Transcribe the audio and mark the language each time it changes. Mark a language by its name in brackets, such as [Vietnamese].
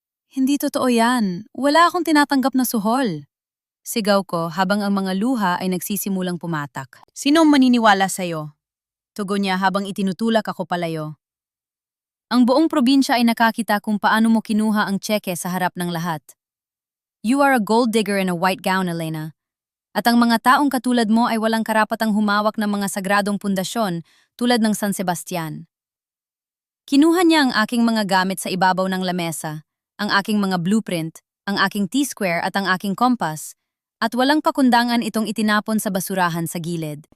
[Filipino] Hindi totoo yan. Wala akong tinatanggap na suhol. Sigaw ko habang ang mga luha ay nagsisimulang pumatak. Sino ang maniniwala sa'yo? Tugon niya habang itinutulak ako palayo. Ang buong probinsya ay nakakita kung paano mo kinuha ang tseke sa harap ng lahat. [English] You are a gold digger in a white gown, Elena. [Filipino] At ang mga taong katulad mo ay walang karapatang humawak ng mga sagradong pundasyon tulad ng San Sebastian. Kinuha niya ang aking mga gamit sa ibabaw ng lamesa, ang aking mga blueprint, ang aking T-square at ang aking kompas, at walang pakundangan itong itinapon sa basurahan sa gilid.